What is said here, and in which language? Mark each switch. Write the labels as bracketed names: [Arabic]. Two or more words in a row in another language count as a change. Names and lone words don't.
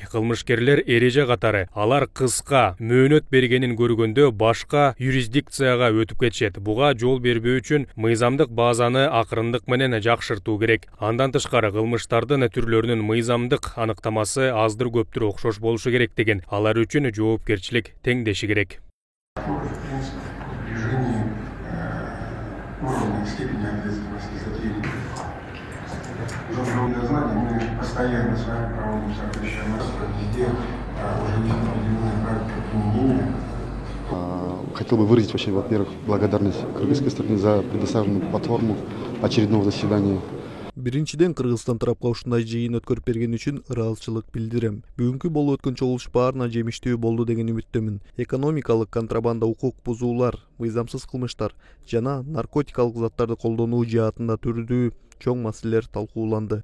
[Kyrgyz] Кылмышкерлер эреже катары, алар кыска мөөнөт бергенин көргөндө башка юрисдикцияга өтүп кетишет. Буга жол бербөө үчүн мыйзамдык базаны акырындык менен жакшыртуу керек. Андан тышкары кылмыштардын түрлөрүнүн мыйзамдык аныктамасы аздыр көптүр окшош болушу керек деген. Алар үчүн жоопкерчилик теңдеши керек. [Russian] Уровня степени ответственности за деятельность. Для знаний мы постоянно с вами проводим соответствующие настройки, везде уже есть определенная практика применения. Хотел бы выразить вообще, во-первых, благодарность кыргызской стороне за предоставленную платформу очередного заседания. [Kyrgyz] Биринчиден Кыргызстан тарапка ушундай жыйын өткөрүп берген үчүн ыраазычылык билдирем. Бүгүнкү болуп өткөн чогулуш баарына жемиштүү болду деген үмүттөмүн. Экономикалык контрабанда, укук бузуулар, мыйзамсыз кылмыштар жана наркотикалык заттарды колдонуу жаатында түрдүү чоң маселелер талкууланды.